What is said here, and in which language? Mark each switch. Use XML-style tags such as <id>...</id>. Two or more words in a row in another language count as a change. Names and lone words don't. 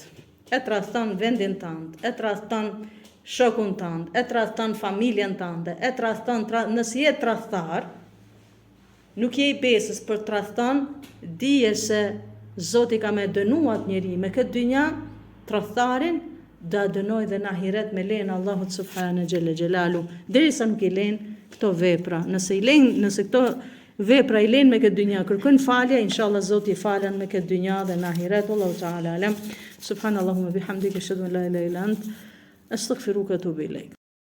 <sq>E tradhton vendin tënd, e tradhton shokun tënd, e tradhton familjen tënde, e tradhton, nëse je tradhtar, nuk je i besës për tradhton, dije se Zoti ka me dënuat njeri me këtë dynjë, tradhtarin, da dënoj dhe në ahiret me lejen Allahut</sq> <ar>سبحانه جل جلاله,</ar> <sq>derisa nuk i len këto vepra. Nëse këto vepra i len me këtë dynja, kërkojnë falje, inshallah Zoti i falen me këtë dynja dhe në ahiret.</sq> <ar>الله تعالى أعلم. سبحانك اللهم وبحمدك أشهد أن لا إله إلا أنت أستغفرك وأتوب إليك.</ar>